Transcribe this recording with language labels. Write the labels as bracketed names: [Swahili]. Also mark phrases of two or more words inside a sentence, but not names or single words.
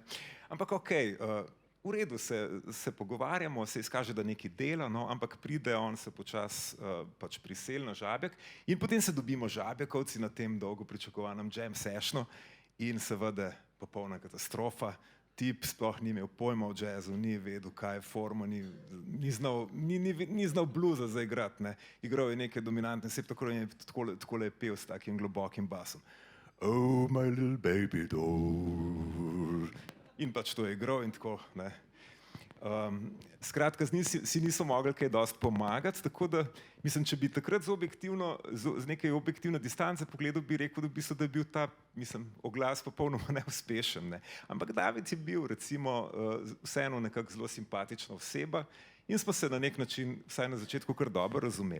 [Slovenian] Ampak okej, v redu se pogovarjamo, se izkaže, da nekaj dela, no, ampak pride on se počasi pač priseli na Žabjek in potem se dobimo Žabjekovci na tem dolgo pričakovanem [English] jam sessionu [Slovenian] in seveda popolna katastrofa. Tip sploh ni imel pojma o jazzu, ni vedel, kaj je forma, ni znal bluza zaigrati, ne. Igral je neke dominantne, takole je pel s takim globokim basom. [English] Oh, my little baby doll. [Slovenian] In pač to je igral in tako, ne. Skratka, si niso mogli kaj dosti pomagati, tako da, mislim, če bi takrat z nekaj objektivne distance pogledal, bi rekel, da je bil ta, mislim, oglas popolnoma neuspešen, ne. Ampak David je bil, recimo, vseeno nekako zelo simpatična oseba in smo se na nek način, vsaj na začetku, kar dobro razumeli.